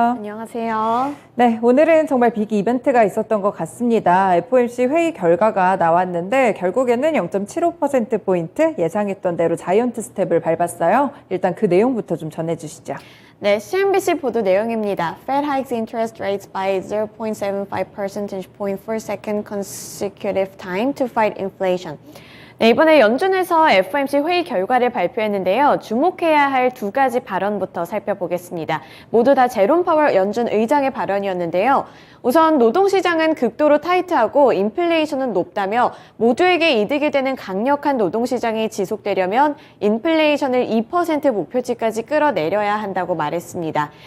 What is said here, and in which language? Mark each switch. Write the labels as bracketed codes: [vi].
[ko] 안녕하세요. 네, 오늘은 정말 빅 이벤트가 있었던 것 같습니다. FOMC 회의 결과가 나왔는데 결국에는 0.75%포인트 예상했던 대로 자이언트 스텝을 밟았어요. 일단 그 내용부터 좀 전해주시죠. 네, CNBC 보도 내용입니다. [en] Fed hikes interest rates by 0.75 percentage point for second consecutive time to fight inflation. [ko] 네, 이번에 연준에서 FOMC 회의 결과를 발표했는데요. 주목해야 할 두 가지 발언부터 살펴보겠습니다. 모두 다 제롬 파월 연준 의장의 발언이었는데요. 우선 노동시장은 극도로 타이트하고 인플레이션은 높다며 모두에게 이득이 되는 강력한 노동시장이 지속되려면 인플레이션을 2% 목표치까지 끌어내려야 한다고 말했습니다.